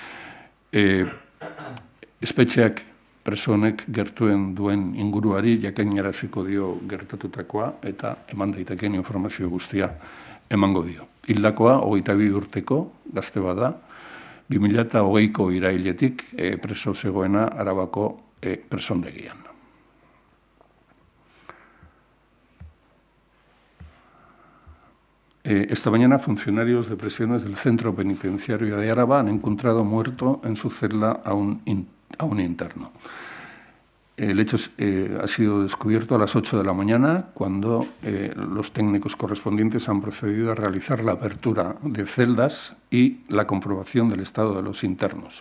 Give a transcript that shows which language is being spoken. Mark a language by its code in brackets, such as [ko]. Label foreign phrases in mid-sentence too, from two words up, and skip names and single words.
[eu] Espetxeak preso honek gertuen duen inguruari jakinaraziko dio gertatutakoa eta eman daitekeen informazio guztia emango dio. Hildakoa 22 urteko gazte bada, 2020ko irailetik preso zegoena Arabako presondegian. [es] Esta mañana, funcionarios de prisiones del Centro Penitenciario de Araba han encontrado muerto en su celda a un interno. El hecho ha sido descubierto a las 8 de la mañana, cuando los técnicos correspondientes han procedido a realizar la apertura de celdas y la comprobación del estado de los internos.